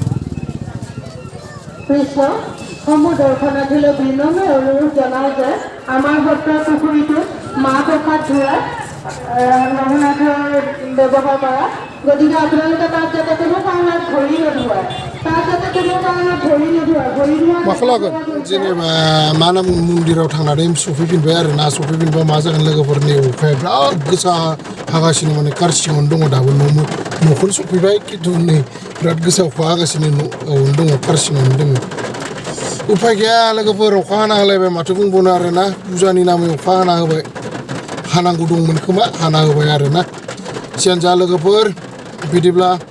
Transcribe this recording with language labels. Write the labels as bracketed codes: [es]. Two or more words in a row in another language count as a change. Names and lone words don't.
[as] সমূহ দৰ্শনাৰ্থীলৈ বিনম্ৰ অনুৰোধ জনাওঁ যে আমাৰ সত্ৰৰ পুখুৰীটোত মাহ প্ৰসাদ ধোৱা নৱনাথৰ ব্যৱহাৰ কৰা গতিকে আপোনালোকে তাত যাতে কোনো কাৰণত ভৰি নোধোৱায় তাত যাতে কোনো কাৰণত ভৰি নোধোৱায় ভৰি [brx] माखौ लागोन जेनेबा मा होनना बुङो मन्दिराव थांनानै सफैफिनबाय आरो ना सफैफिनबा मा जागोन लोगोफोरनि अखाया बिराद गोसा हागासिनो माने कारसिङावनो दङ दाबो न'खौनो सफैबाय खिन्थु नै बिराद गोसा अखा हागासिनो न'आवनो दङ कारसिङावनो दङ उफाय गैया लोगोफोर अखा हाना होलायबाय माथो बुंबावनो आरो ना फुजानि नामै अखा हाना होबाय हानांगौ दंमोन खोमा हाना होबाय आरो ना जियानो जा लोगोफोर बिदिब्ला